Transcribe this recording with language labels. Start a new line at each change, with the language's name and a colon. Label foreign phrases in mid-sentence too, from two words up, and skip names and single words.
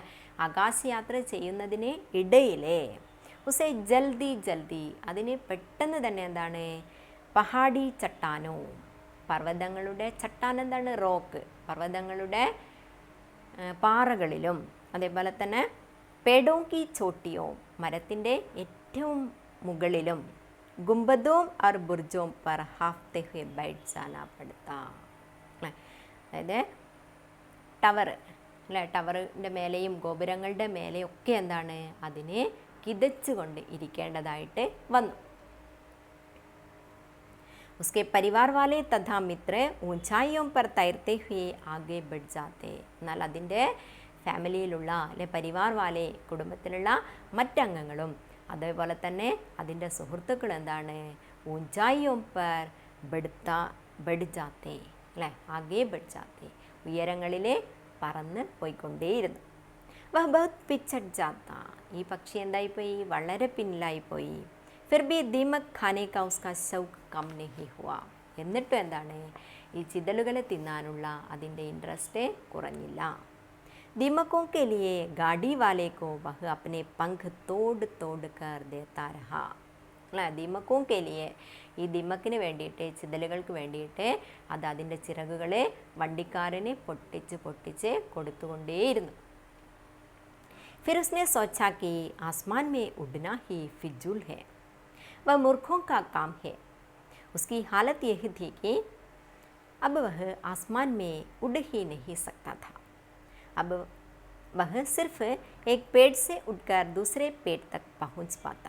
Malayalam: ആകാശയാത്ര ചെയ്യുന്നതിന് ഇടയിലെ
Hindi: उसे जल्दी जल्दी
Malayalam: അതിന് പെട്ടെന്ന് തന്നെ എന്താണ്?
Hindi: पहाड़ी चट्टानों,
Malayalam: പർവ്വതങ്ങളുടെ ചട്ടാൻ എന്താണ്? റോക്ക്, പർവ്വതങ്ങളുടെ പാറകളിലും അതേപോലെ തന്നെ
Hindi: पेड़ों की चोटियों,
Malayalam: മരത്തിൻ്റെ ഏറ്റവും മുകളിലും
Hindi: गुंबदों और बुर्जों पर हाँफते हुए बैठ जाना पड़ता.
Malayalam: അതായത് ടവർ അല്ലേ? ടവറിൻ്റെ മേലെയും ഗോപുരങ്ങളുടെ മേലെയൊക്കെ എന്താണ്? അതിനെ കിതച്ചുകൊണ്ട് ഇരിക്കേണ്ടതായിട്ട് വന്നു.
Hindi: उसके परिवार वाले तथा मित्र ऊंचाइयों पर तैरते हुए आगे बढ़ जाते.
Malayalam: എന്നാൽ അതിൻ്റെ ഫാമിലിയിലുള്ള അല്ലെ
Hindi: परिवार वाले,
Malayalam: കുടുംബത്തിലുള്ള മറ്റംഗങ്ങളും അതേപോലെ തന്നെ അതിൻ്റെ സുഹൃത്തുക്കൾ എന്താണ്?
Hindi: ऊंचाइयों पर बढ़ जाते അല്ലേ?
Malayalam: ആകെ
Hindi: बढ़ जाते,
Malayalam: ഉയരങ്ങളിലെ പറന്ന് പോയിക്കൊണ്ടേയിരുന്നു.
Hindi: वह बहुत पिछड़ जाता,
Malayalam: ഈ പക്ഷി എന്തായിപ്പോയി? വളരെ പിന്നിലായിപ്പോയി.
Hindi: फिर भी दीमक खाने का उसका शौक कम नहीं हुआ,
Malayalam: എന്നിട്ടും എന്താണ്? ഈ ചിതലുകളെ തിന്നാനുള്ള അതിൻ്റെ ഇൻട്രസ്റ്റ് കുറഞ്ഞില്ല.
Hindi: ദീമക്കോं के लिए गाड़ी वाले को वह अपने पंख तोड़ तोड़ कर देता रहा അല്ല? ദീമക്കോं के लिए,
Malayalam: ഈ ദീമക്കിന് വേണ്ടിയിട്ട്, ചിതലുകൾക്ക് വേണ്ടിയിട്ട് അത് അതിൻ്റെ ചിറകുകളെ വണ്ടിക്കാരന് പൊട്ടിച്ച് പൊട്ടിച്ച് കൊടുത്തുകൊണ്ടേയിരുന്നു.
Hindi: फिर उसने सोचा कि आसमान में उड़ना ही फिजूल है, वह मूर्खों का काम है. उसकी हालत यह थी कि अब वह आसमान में उड़ ही नहीं सकता था. अब वह सिर्फ एक पेड़ से उड़कर दूसरे पेड़ तक पहुंच पाता.